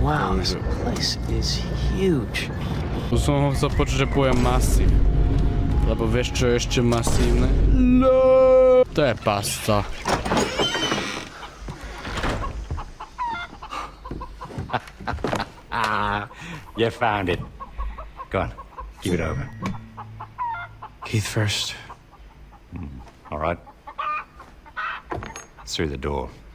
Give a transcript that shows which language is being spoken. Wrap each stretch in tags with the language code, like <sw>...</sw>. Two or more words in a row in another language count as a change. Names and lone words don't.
<en>Wow,</en> <sk>to</sk> <en>this</en> <sk>už...</sk> <en>place is huge.</en> <sk>Tu som ho chcel počuť, že poviem masív. Lebo vieš, čo je ešte masívne? No. To je pasta.</sk> <en>You found it. Go on, give it over. Keith first. All right. Through the door.</en>